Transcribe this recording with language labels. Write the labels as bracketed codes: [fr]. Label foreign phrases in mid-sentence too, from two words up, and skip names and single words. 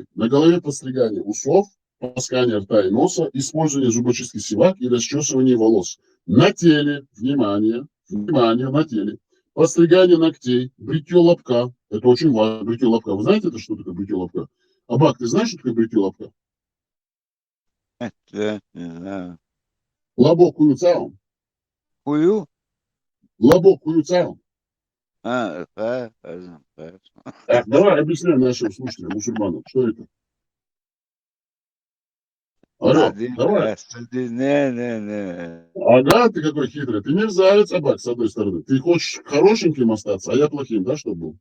[ru] На голове подстригание усов, полоскание рта и носа, использование зубочистки сивак и расчесывание волос. На теле, внимание, на теле. Подстригание ногтей, бритье лобка. Это очень важно, бритье лобка. Вы знаете, это что такое бритье лобка? Абак, ты знаешь, что такое бритье лобка? Это не знаю. Лобок куюцаум. Кую? Лобок куюцаум. Давай объясняй нашим слушателям, мусульманам, что это? Алло, Один давай. раз, не. Ага, ты какой хитрый. Ты мерзавец, Абак, с одной стороны. Ты хочешь хорошеньким остаться, а я плохим, да, чтобы был?